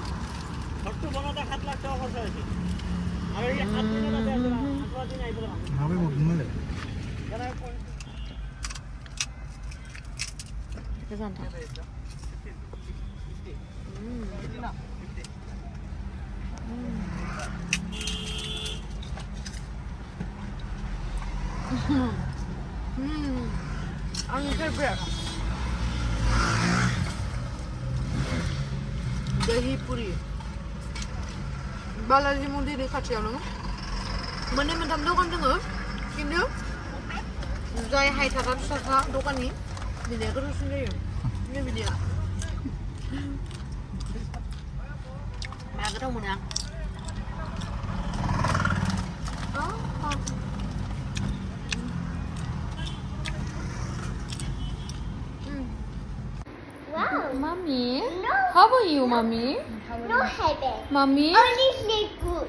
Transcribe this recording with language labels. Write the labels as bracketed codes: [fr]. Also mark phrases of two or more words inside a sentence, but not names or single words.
[brx] गोजानथार आंनि फेभरेट दही पुरी बालाजी मन्दिरनि खाथियावनो मोननै मोनथाम दखान दङ खिन्थु जाय हायथारा फिसासा दखाननि बिनिया गोथावसिन जायो नै बिनिया मा गोथाव मोनो आं [en] Wow. Mommy, No. how are you, Mommy? No headache. Mommy, Only sleep good.